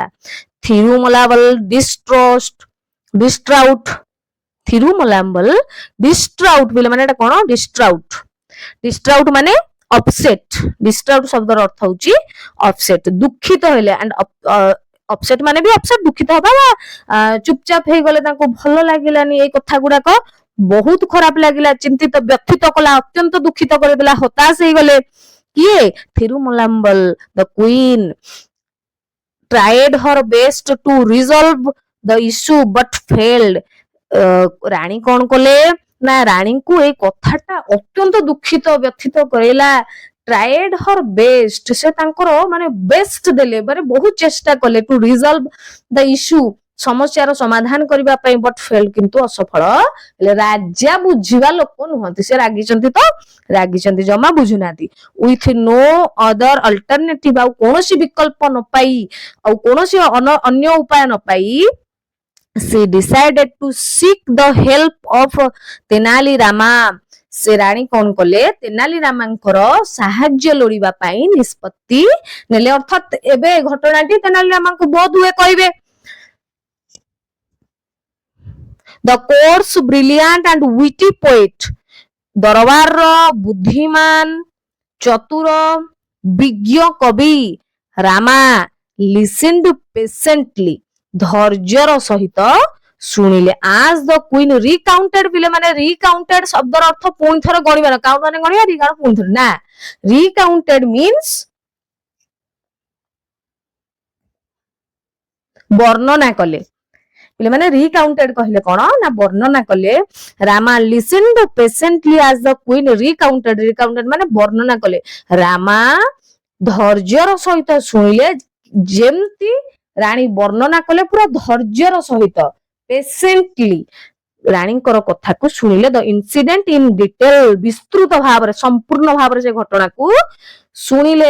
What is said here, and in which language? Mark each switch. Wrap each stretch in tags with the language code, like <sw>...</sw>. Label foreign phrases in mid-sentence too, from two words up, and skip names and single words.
<or>ଥିରୁମଲାବଲ ଡିଷ୍ଟ୍ରାଉଟ, ଥିରୁମଲାମ୍ବଲ ଡିଷ୍ଟ୍ରାଉଟ ପିଲା ମାନେ ଏଟା କଣ ଡିଷ୍ଟ୍ରାଉଟ, ଡିଷ୍ଟ୍ରାଉଟ ମାନେ ଅପସେଟ, ଡିଷ୍ଟ୍ରାଉଟ ଶବ୍ଦର ଅର୍ଥ ହଉଛି ଅପସେଟ, ଦୁଃଖିତ ହେଲେ।</or> <en>and upset</en> <or>ମାନେ ବି ଅପସେଟ, ଦୁଃଖିତ ହବା ବା ଚୁପଚାପ ହେଇଗଲେ, ତାଙ୍କୁ ଭଲ ଲାଗିଲାନି ଏଇ କଥା ଗୁଡାକ, ବହୁତ ଖରାପ ଲାଗିଲା, ଚିନ୍ତିତ ବ୍ୟଥିତ କଲା, ଅତ୍ୟନ୍ତ ଦୁଃଖିତ କରିଦେଲା, ହତାଶ ହେଇଗଲେ।</or> <en>କିଏ? ଥିରୁମଲାମ୍ବଲ the queen tried her best to resolve the issue but failed।</en> <or>ରାଣୀ କଣ କଲେ ନା ରାଣୀଙ୍କୁ ଏଇ କଥାଟା ଅତ୍ୟନ୍ତ ଦୁଃଖିତ ବ୍ୟଥିତ କରେଇଲା।</or> <en>tried her best,</en> <or>ସେ ତାଙ୍କର ମାନେ ବେଷ୍ଟ ଦେଲେ, ମାନେ ବହୁତ ଚେଷ୍ଟା କଲେ,</or> <en>to resolve the issue,</en> <or>ସମସ୍ୟାର ସମାଧାନ କରିବା ପାଇଁ,</or> <en>but fail,</en> <or>କିନ୍ତୁ ଅସଫଳ ହେଲେ। ରାଜା ବୁଝିବା ଲୋକ ନୁହନ୍ତି, ସେ ରାଗିଛନ୍ତି ତ ରାଗିଛନ୍ତି, ଜମା ବୁଝୁନାହାନ୍ତି।</or> <en>with no other alternative,</en> <or>ଆଉ କୌଣସି ବିକଳ୍ପ ନ ପାଇ, ଆଉ କୌଣସି ଅନ୍ୟ ଉପାୟ ନ ପାଇ,</or> <en>she decided to seek the help of ତେନାଲି ରାମା।</en> <or>ସେ ରାଣୀ କଣ କଲେ? ତେନାଲି ରାମାଙ୍କର ସାହାଯ୍ୟ ଲୋଡିବା ପାଇଁ ନିଷ୍ପତ୍ତି ନେଲେ। ଅର୍ଥାତ ଏବେ ଘଟଣାଟି ତେନାଲି ରାମାଙ୍କୁ ବୋଧ ହୁଏ କହିବେ,</or> <en>the court's brilliant and witty poet,</en> <or>ଦରବାରର ବୁଦ୍ଧିମାନ, ଚତୁର, ବିଜ୍ଞ କବି ରାମା</or> <en>listened patiently,</en> <or>ଧୈର୍ଯ୍ୟର ସହିତ ଶୁଣିଲେ।</or> <en>as the queen recounted,</en> <or>ପିଲେ ମାନେ recounted ଶବ୍ଦର ଅର୍ଥ ପୁଣି ଥରେ ଗଣିବାର, କାଉଣ୍ଟ ମାନେ ଗଣିବା, ରିକାଉଣ୍ଟ ପୁଣି ଥରେ ନା,</or> <en>recounted means</en> <or>ବର୍ଣ୍ଣନା କଲେ। ପିଲାମାନେ ରିକାଉଣ୍ଟେଡ କହିଲେ କଣ ନା ବର୍ଣ୍ଣନା କଲେ।</or> <en>ରାମା listened patiently as the queen recounted, recounted</en> <or>ମାନେ ବର୍ଣ୍ଣନା କଲେ। ରାମା ଧୈର୍ଯ୍ୟର ସହିତ ଶୁଣିଲେ, ଯେମିତି ରାଣୀ ବର୍ଣ୍ଣନା କଲେ ପୁରା ଧୈର୍ଯ୍ୟର ସହିତ, ପେସେଣ୍ଟଲି ରାଣୀଙ୍କର କଥାକୁ ଶୁଣିଲେ।</or> <en>the incident in detail,</en> <or>ବିସ୍ତୃତ ଭାବରେ ସମ୍ପୂର୍ଣ୍ଣ ଭାବରେ ସେ ଘଟଣାକୁ ଶୁଣିଲେ।</or>